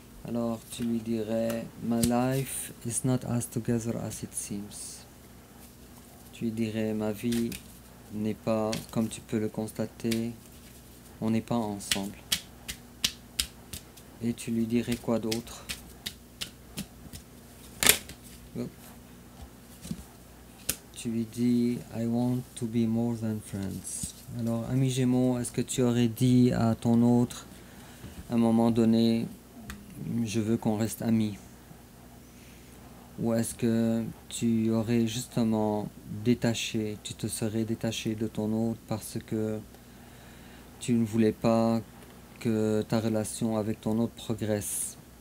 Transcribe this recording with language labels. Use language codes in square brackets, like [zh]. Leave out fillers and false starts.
[fr] Alors tu lui dirais, [en] My life is not as together as it seems. [fr] Tu lui dirais, ma vie n'est pas, comme tu peux le constater, on n'est pas ensemble. Et tu lui dirais quoi d'autre? Tu lui dis, [en] I want to be more than friends. [fr] Alors, ami Gémeaux, est-ce que tu aurais dit à ton autre, à un moment donné, je veux qu'on reste amis? Ou est-ce que tu aurais justement détaché, tu te serais détaché de ton autre parce que tu ne voulais pas que ta relation avec ton autre progresse?